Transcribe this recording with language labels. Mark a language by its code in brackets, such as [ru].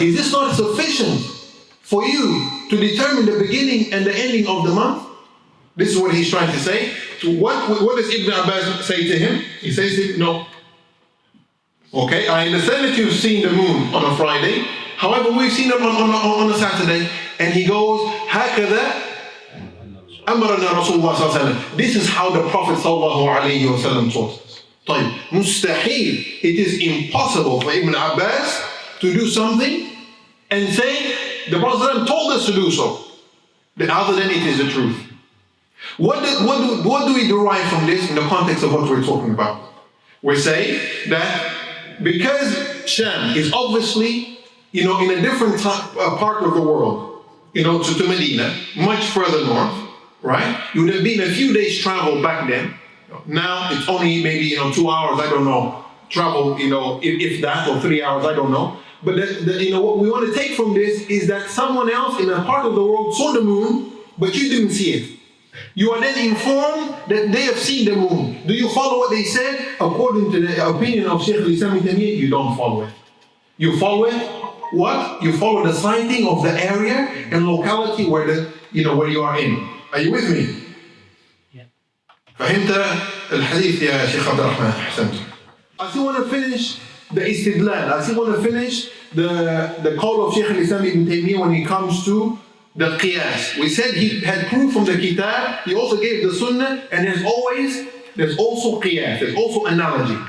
[en] Is this not sufficient for you to determine the beginning and the ending of the month? This is what he's trying to say. What does Ibn Abbas say to him? He says to him, no. Okay, I understand that you've seen the moon on a Friday. However, we've seen it on a Saturday. And he goes, [ar] هكذا أمرنا رسول الله صلى الله عليه وسلم. [en] This is how the Prophet صلى الله عليه وسلم taught us. [ar] طيب, مستحيل. [en] It is impossible for Ibn Abbas to do something and say, the Prophet told us to do so. Other than it is the truth. What do we derive from this in the context of what we're talking about? We say that because Sham is obviously, in a different part of the world, to Medina, much further north, right? It would have been a few days travel back then. Now it's only maybe 2 hours, I don't know, travel, if that, or 3 hours, I don't know. But what we want to take from this is that someone else in a part of the world saw the moon, but you didn't see it. You are then informed that they have seen the moon. Do you follow what they said? According to the opinion of Shaykh al-Islam ibn Taymiyyah, you don't follow it. You follow it, what? You follow the sighting of the area and locality where you are in. Are you with me? Yeah. [ar] فهمت الحديث يا شيخ عبد الرحمن؟ أحسنت. [en] I still want to finish the istidlal. I still want to finish the call of Shaykh al-Islam ibn Taymiyyah when it comes to the qiyas. We said he had proof from the kitab, he also gave the sunnah, and there's also qiyas, there's also analogy.